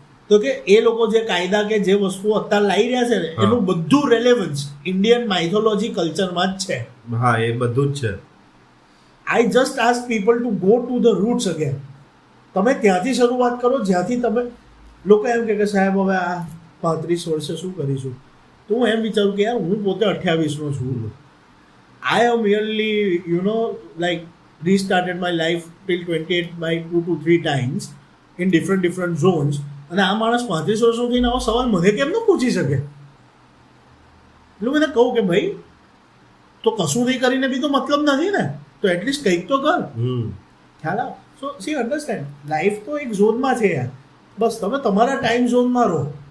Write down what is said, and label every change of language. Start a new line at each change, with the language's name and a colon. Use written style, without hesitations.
Gujarati: તો કે એ લોકો જે કાયદા કે જે વસ્તુઓ અત્યારે લાવી રહ્યા છે ને, એનું બધું રેલેવન્સ ઇન્ડિયન માઇથોલોજી કલ્ચરમાં જ છે. હા, એ બધું જ છે.
English: I just ask people to go to the roots again.
Gujarati: તમે ત્યાંથી શરૂઆત કરો જ્યાંથી તમે, લોકો એમ કે સાહેબ હવે આ 35 વર્ષે શું કરીશું, તો હું એમ વિચારું કે યાર હું પોતે 28નો છું.
English: I am really like restarted my life till 28 by 2 to 3 times in different zones.
Gujarati: અને આ માણસ 35 વર્ષનો થઈને આવો સવાલ મને કેમ ન પૂછી શકે? એટલે મને કહું કે ભાઈ તો કશું નહીં કરીને બી તો મતલબ નથી ને, તો એટલીસ્ટ કંઈક તો કર. ખ્યાલ આવ. સો સી અન્ડરસ્ટેન્ડ, લાઈફ તો એક ઝોનમાં છે યાર. બસ તમે તમારા ટાઈમ ઝોનમાં રહો.